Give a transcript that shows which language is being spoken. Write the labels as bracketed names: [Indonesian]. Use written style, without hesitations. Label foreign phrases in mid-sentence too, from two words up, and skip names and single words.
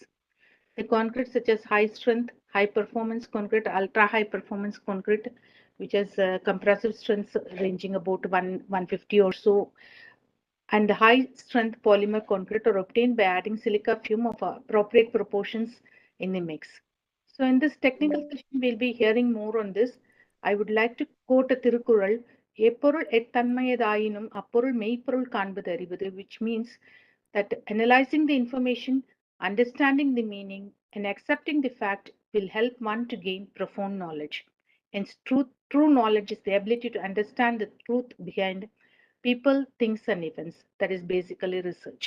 [English] The concrete such as high strength, high performance concrete, ultra high performance concrete, which has compressive strengths ranging about 150 or so, and the high strength polymer concrete are obtained by adding silica fume of appropriate proportions in the mix. So in this technical session, we'll be hearing more on this. I would like to quote a Tirukural, [Tamil] எப்பொருள் எத்தன்மைத் தாயினும் அப்பொருள் மெய்ப்பொருள் காண்பது அறிவு, [English] which means that analyzing the information, understanding the meaning, and accepting the fact will help one to gain profound knowledge. And true knowledge is the ability to understand the truth behind people, things, and events. That is basically research.